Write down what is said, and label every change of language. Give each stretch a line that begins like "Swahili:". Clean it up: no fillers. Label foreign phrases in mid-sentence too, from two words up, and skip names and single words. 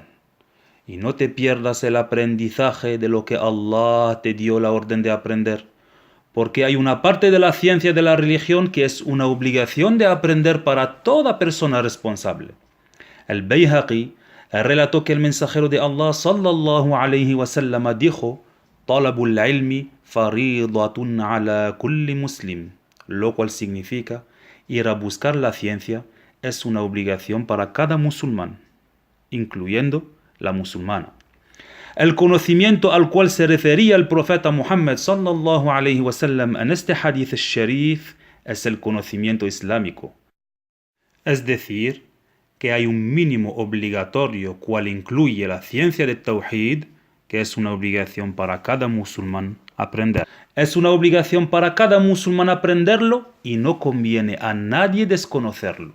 Spanish: Y no te pierdas el aprendizaje de lo que Allah te dio la orden de aprender, porque hay una parte de la ciencia de la religión que es una obligación de aprender para toda persona responsable. El Bayhaqi relató que el mensajero de Allah
Arabic: صلى الله عليه وسلم
Spanish: dijo:
Arabic: "طلب العلم فريضة على كل مسلم",
Spanish: lo cual significa ir a buscar la ciencia es una obligación para cada musulmán, incluyendo la musulmana. El conocimiento al cual se refería el profeta Muhammad
Arabic: صلى الله عليه وسلم
Spanish: en este
Arabic: حديث الشريف
Spanish: es el conocimiento islámico. Es decir, que hay un mínimo obligatorio cual incluye la ciencia de Tawhid, que es una obligación para cada musulmán aprender. Es una obligación para cada musulmán aprenderlo y no conviene a nadie desconocerlo.